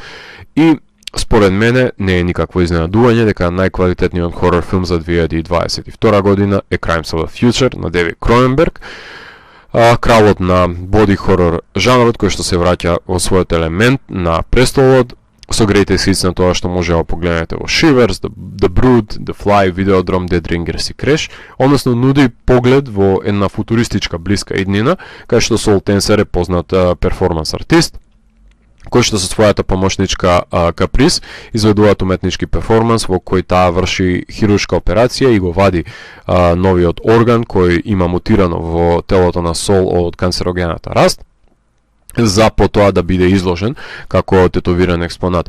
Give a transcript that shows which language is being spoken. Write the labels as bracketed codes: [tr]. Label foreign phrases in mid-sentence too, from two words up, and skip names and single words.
[mk] И според мене не е никакво изненадување дека најквалитетниот хорор филм за 2022 година е Crimes of the Future на Девид Кроненберг, кралот на [en] body horror [mk] жанрот кој што се враќа во својот елемент на престолот со [en] greatest hits [mk] на тоа што може да погледнете во Shivers, The Brood, The Fly, Videodrome, Dead Ringers и Crash, односно нуди поглед во една футуристичка блиска иднина, кај што Saul Tenser е познат перформанс артист, кој што со својата помошничка Каприз изведуваат уметнички перформанс во кој таа врши хируршка операција и го вади новиот орган кој има мутирано во телото на Сол од канцерогената раст, за потоа да биде изложен како тетовиран експонат.